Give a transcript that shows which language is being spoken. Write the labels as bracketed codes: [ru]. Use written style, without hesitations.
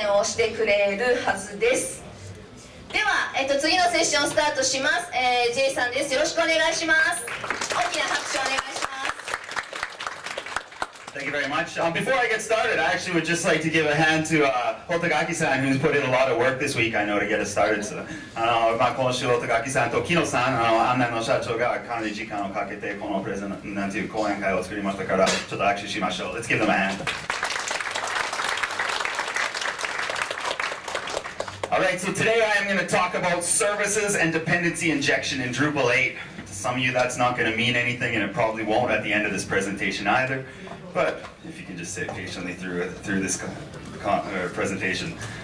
[ja] をしてくれるはずです。では、次のセッションスタートします。J さんです。よろしくお願いします。大きな拍手をお願いします。 [en] Thank you very much. Before I get started, I actually would just like to give a hand to Hotagaki-san, who's put in a lot of work this week, I know, to get us started. [ja] So, 今週、Hotagaki-san とKinoさん、案内の社長がかなり時間をかけてこのプレゼンなんていう講演会を作りましたから、ちょっと握手しましょう。 [en] Let's give them a hand. Alright, so today I am going to talk about services and dependency injection in Drupal 8. To some of you that's not going to mean anything, and it probably won't at the end of this presentation either. But if you can just sit patiently through this presentation.